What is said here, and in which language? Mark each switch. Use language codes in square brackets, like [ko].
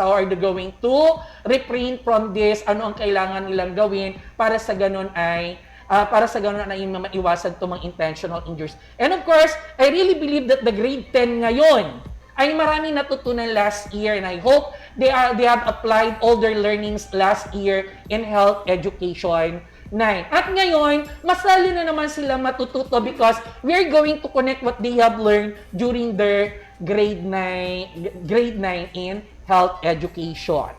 [en] How are they going to refrain from this? [tl] Ano ang kailangan nilang gawin para sa ganun ay maiwasan itong mga intentional injuries. [en] And of course, I really believe that the grade 10 [tl] ngayon ay maraming natutunan [en] last year, and I hope they have applied all their learnings last year in health education 9. [tl] At ngayon, mas lalo na naman sila matututo [en] because we're going to connect what they have learned during their grade 9 in health education.